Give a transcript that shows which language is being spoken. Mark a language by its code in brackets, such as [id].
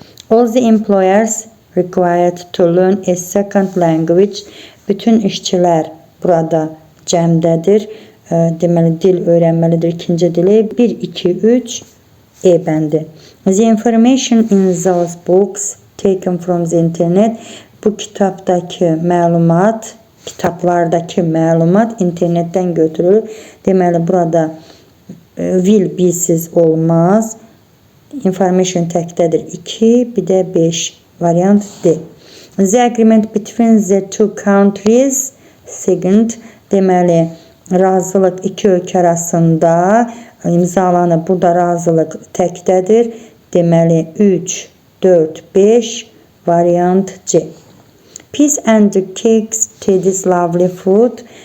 [en] All the employers required to learn a second language. [az] Bütün işçilər burada cəmdədir. Deməli, dil öyrənməlidir ikinci dili. 1, 2, 3 E bəndi. [en] The information in those books taken from the internet. [az] Bu kitabdakı məlumat, kitablardakı məlumat internetdən götürülür. Deməli, burada will bilsiz olmaz. Information təkdədir 2, bir də 5. Variant D. [en] The agreement between the two countries. [az] Second, deməli, razılıq iki ölkə arasında imzalanıb. Burada razılıq təkdədir. Deməli 3, 4, 5. Variant C. [en] Peace and cakes to this lovely food.